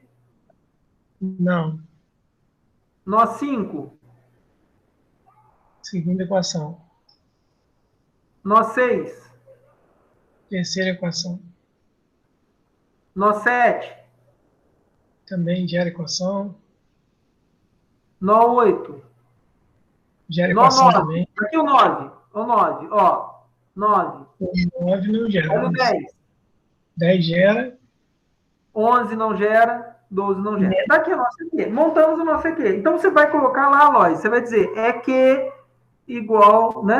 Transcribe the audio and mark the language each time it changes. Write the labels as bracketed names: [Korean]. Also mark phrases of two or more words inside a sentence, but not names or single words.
[Portuguese] Não. Nó 5? Segunda equação. Nó 6? Terceira equação. Nó 7? Também gera equação. Nó 8? Gera Nó equação 9. também. Aqui o 9. O 9, ó. 9. O 9 não gera. Olha o 10. 10 gera. 11 não gera. 12 não gera. Daqui a nossa EQ. Montamos o nosso EQ. Então, você vai colocar lá, Lois. Você vai dizer EQ igual, né?